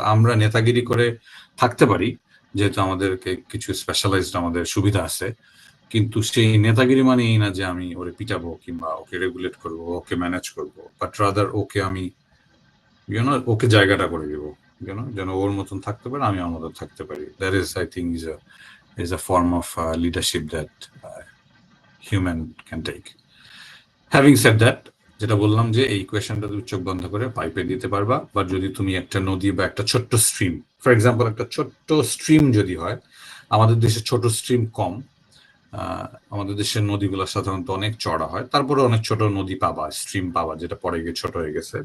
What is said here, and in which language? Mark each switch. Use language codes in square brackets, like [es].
[bn] আমরা নেতাগিরি করে থাকতে পারি যেহেতু আমাদেরকে কিছু স্পেশালাইজড আমাদের সুবিধা আছে, কিন্তু সেই নেতাগিরি মানে এই না যে আমি ওরে পিটাবো কিংবা ওকে রেগুলেট করবো, ওকে ম্যানেজ করবো, বাট রাদার ওকে আমি ওকে জায়গাটা করে দিব, যেন ওর মতন থাকতে পারে, আমি আমার মতন থাকতে পারি। [en] That is, I think, is a form of leadership that human can take. Having said that, [bn] যেটা বললাম যে এই কোয়েশনটা তুমি চোখ বন্ধ করে পাইপে দিতে পারবা, বা যদি তুমি একটা নদী বা একটা ছোট্ট স্ট্রিম, ফর এক্সাম্পল একটা ছোট্ট স্ট্রিম যদি হয়, আমাদের দেশে ছোট স্ট্রিম কম, আমাদের দেশের নদীগুলো সাধারণত অনেক চড়া হয়, তারপরে অনেক ছোট নদী পাবা, স্ট্রিম পাবা, যেটা পরে গিয়ে ছোট হয়ে গেছে।